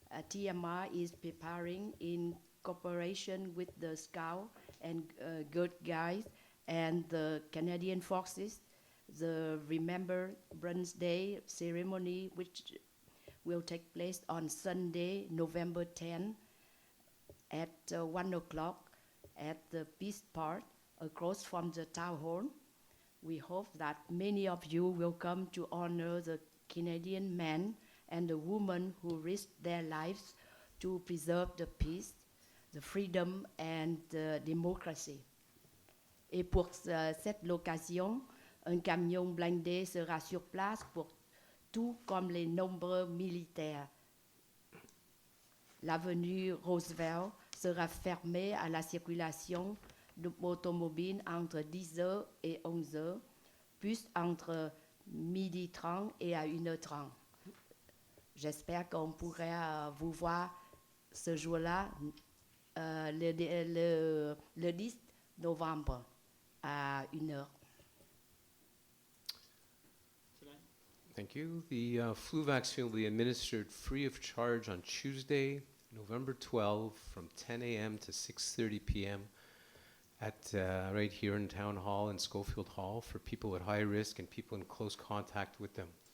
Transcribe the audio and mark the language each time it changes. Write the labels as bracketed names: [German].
[English] TMR is preparing in cooperation with the Scout and Girl Guides and the Canadian Forces the Remembrance Day ceremony, which will take place on Sunday, November 10 at 1 o'clock at the Peace Park across from the Town Hall. We hope that many of you will come to honor the Canadian men and the women who risked their lives to preserve the peace, the freedom and the democracy. [French] Et pour cette occasion, un camion blindé sera sur place pour tout comme les nombreux militaires. L'avenue Roosevelt sera fermée à la circulation d'automobiles entre 10h et 11h, puis entre 12h30 et à 1h30. J'espère qu'on pourra vous voir ce jour-là, le 10 novembre à 1h. [English] Thank you. The flu vaccine will be administered free of charge on Tuesday, November 12, from 10 a.m. to 6:30 p.m. at right here in Town Hall and Schofield Hall for people at high risk and people in close contact with them.